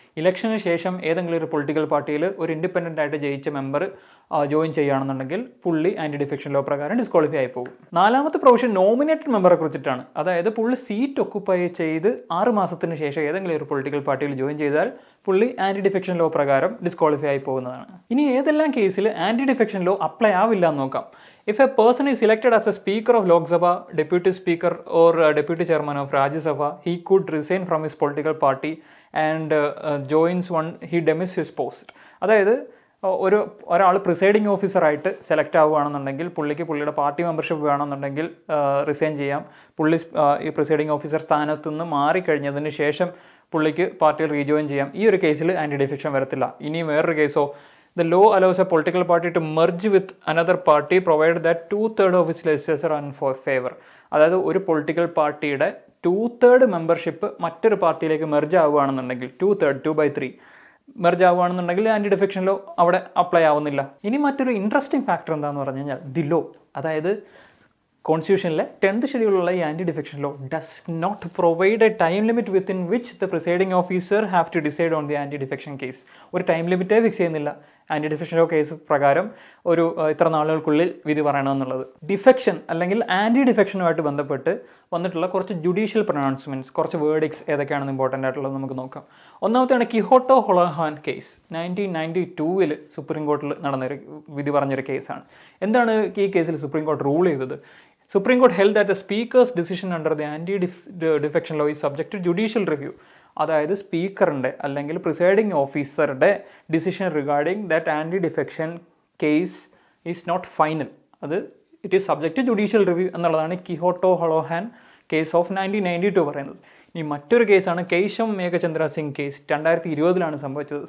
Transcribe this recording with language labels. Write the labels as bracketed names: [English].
[Malayalam] ഇലക്ഷന് ശേഷം ഏതെങ്കിലും ഒരു പൊളിറ്റിക്കൽ പാർട്ടിയിൽ ഒരു ഇൻഡിപെൻഡൻ്റ് ആയിട്ട് ജയിച്ച മെമ്പർ ജോയിൻ ചെയ്യുകയാണെന്നുണ്ടെങ്കിൽ പുള്ളി ആൻറ്റി ഡിഫെക്ഷൻ ലോ പ്രകാരം ഡിസ്ക്വാളിഫൈ ആയി പോകും. നാലാമത്തെ പ്രൊവിഷൻ നോമിനേറ്റഡ് മെമ്പറെ കുറിച്ചിട്ടാണ്. അതായത് പുള്ളി സീറ്റ് ഒക്കുപ്പൈ ചെയ്ത് 6 മാസത്തിന് ശേഷം ഏതെങ്കിലും ഒരു പൊളിറ്റിക്കൽ പാർട്ടിയിൽ ജോയിൻ ചെയ്താൽ പുള്ളി ആൻറ്റി ഡിഫെക്ഷൻ ലോ പ്രകാരം ഡിസ്ക്വാളിഫൈ ആയി പോകുന്നതാണ്. ഇനി ഏതെല്ലാം കേസിൽ ആൻറ്റി ഡിഫെക്ഷൻ ലോ അപ്ലൈ ആവില്ല എന്ന് നോക്കാം. [English] If a person is elected as a speaker of Lok Sabha, deputy speaker or deputy chairman of Rajya Sabha, he could resign from his political party and joins one, he demisses his post. [Malayalam] അതായത് ഒരാൾ presiding ഓഫീസറായിട്ട് select ആവുകയാണെന്നുണ്ടെങ്കിൽ പുള്ളിയുടെ party membership വേണമെന്നുണ്ടെങ്കിൽ resign ചെയ്യാം. പുള്ളി ഈ presiding officer സ്ഥാനത്തു നിന്ന് മാറിക്കഴിഞ്ഞതിന് ശേഷം പുള്ളിക്ക് പാർട്ടിയിൽ റീജോയിൻ ചെയ്യാം. ഈ ഒരു കേസിൽ ആൻറ്റി ഡിഫെക്ഷൻ വരത്തില്ല. ഇനി വേറൊരു കേസോ, [English] the law allows a political party to merge with another party provided that 2/3 of its legislators are in favor. [Malayalam] അതായത് ഒരു പൊളിറ്റിക്കൽ പാർട്ടിയുടെ 2/3 മെമ്പർഷിപ്പ് മറ്റൊരു പാർട്ടിയിലേക്ക് merge ആവുകയാണെന്നുണ്ടെങ്കിൽ 2/3 merge ആവുകയാണെന്നുണ്ടെങ്കിൽ anti defection law അവിടെ അപ്ലൈ ആവുന്നില്ല. ഇനി മറ്റൊരു ഇൻട്രസ്റ്റിംഗ് ഫാക്ടർ എന്താണെന്ന് പറഞ്ഞു കഴിഞ്ഞാൽ ദി ലോ, അതായത് കോൺസ്റ്റിറ്റ്യൂഷനിലെ 10th ഷെഡ്യൂളിലുള്ള ഈ anti defection law [English] Does not provide a time limit within which the presiding officer have to decide on the anti defection case. [Malayalam] ഒരു ടൈം ലിമിറ്റേ ഫിക്സ് ചെയ്യുന്നില്ല ആൻറ്റി ഡിഫെക്ഷൻ ലോ കേസ് പ്രകാരം ഒരു ഇത്ര നാളുകൾക്കുള്ളിൽ വിധി പറയണമെന്നുള്ളത്. Defection അല്ലെങ്കിൽ anti ഡിഫെക്ഷനുമായിട്ട് ബന്ധപ്പെട്ട് വന്നിട്ടുള്ള കുറച്ച് ജുഡീഷ്യൽ പ്രൊനൗൺസ്മെൻറ്റ്സ്, കുറച്ച് വേർഡിക്സ് ഏതൊക്കെയാണെന്ന് ഇമ്പോർട്ടൻ്റ് ആയിട്ടുള്ളത് നമുക്ക് നോക്കാം. ഒന്നാമത്തെയാണ് കിഹോട്ടോ ഹൊളഹാൻ കേസ്. 1992 സുപ്രീം കോർട്ടിൽ നടന്നൊരു വിധി പറഞ്ഞൊരു കേസാണ്. എന്താണ് ഈ കേസിൽ സുപ്രീം കോർട്ട് റൂൾ ചെയ്തത്? [English] Supreme Court held that the speaker's decision under the anti-defection law is subject to judicial review. [Malayalam] അതായത് സ്പീക്കറിൻ്റെ അല്ലെങ്കിൽ പ്രിസൈഡിംഗ് ഓഫീസറുടെ decision [English] Regarding that anti defection case is not final. [Malayalam] അത് [English] it is subject to judicial review [Malayalam] എന്നുള്ളതാണ് കിഹോട്ടോ ഹൊളഹാൻ case of 1992 പറയുന്നത്. ഇനി മറ്റൊരു കേസാണ് കേശം Meghachandra Singh case. 2020 സംഭവിച്ചത്.